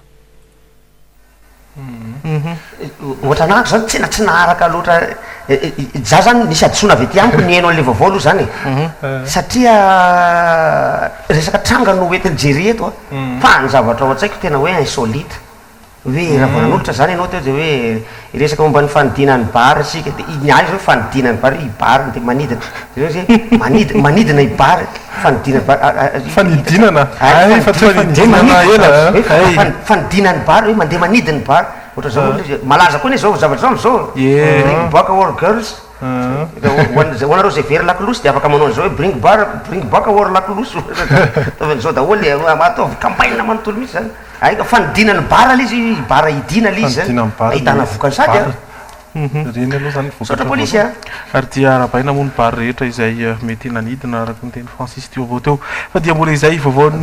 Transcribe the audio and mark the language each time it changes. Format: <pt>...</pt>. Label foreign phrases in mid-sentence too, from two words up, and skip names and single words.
<mg>Ohatra anako zany tsy naharaka loatra za zany nisy adisona avy ety amiko ny eno an'le vaovao aloha zany satria resaka tranga no entiny Jerry eto fa ny zavatra ao an-tsaiko tena hoe insolite hoe raha vao nanolotra zany ianao teo dia hoe resaka momba ny fanidinan'ny bara isika dia niany hoe fanidinan'ny bara i bara dia manidina i bara fanidinan'ny bara fanidinana fa tsy fanidinana ela fanidinan'ny bara hoe mandeha manidina ny bara ohatra zao malaza koa ne zao zavatra zao</mg> <en>bring back our girls</en> <mg>hoanareo zay very lakolosy dia afaka manao an'izao hoe</mg> <en>bring back our</en> <mg>lakolosy zao daholy ataovy campagne manontolo mihitsy zany aika fanidinan'ny bara izy bara idina izy zany ahitana vokany sady reny aloha zany saotra polisy a ary dia arabaina moa ny bary rehetra izay mety nanidina araka ny teny Francis teo avao teo fa dia mbola izay vaovaony</mg>